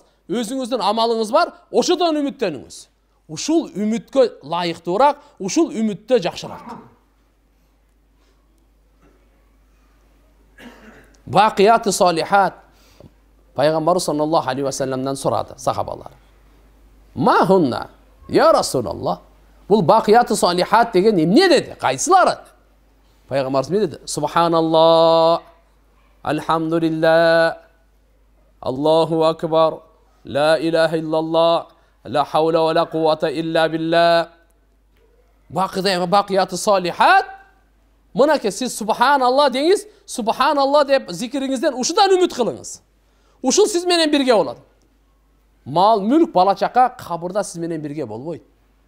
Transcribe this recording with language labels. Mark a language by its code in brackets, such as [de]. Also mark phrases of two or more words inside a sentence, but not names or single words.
[ky] Өзүңүздүн амалыңыз бар, ошодон үмүттөнүңүз. Ушул үмүткө лайыктуураак, ушул үмүттө жакшыраак. [ar] الباقيات الصالحات. [ky] Пайгамбар [ar] صلى الله عليه وسلم [ky] сурады сахабалар. [ar] ما هن يا رسول الله. [ky] Бул [ar] الباقيات الصالحات [ky] деген эмне деди? Кайсылары? Пайгамбарыбыз эмне деди? [ar] سبحان الله الحمد لله الله أكبر لا إله إلا الله لا حول ولا قوة إلا بالله. الباقيات الصالحات. [ky] Мынаке сиз субханаллах деңиз, субханаллах деп зикириңизден ушудан үмүт кылыңыз. Ушул сиз менен бирге болот. Мал, мүлк, бала чака кабырда сиз менен бирге болбойт.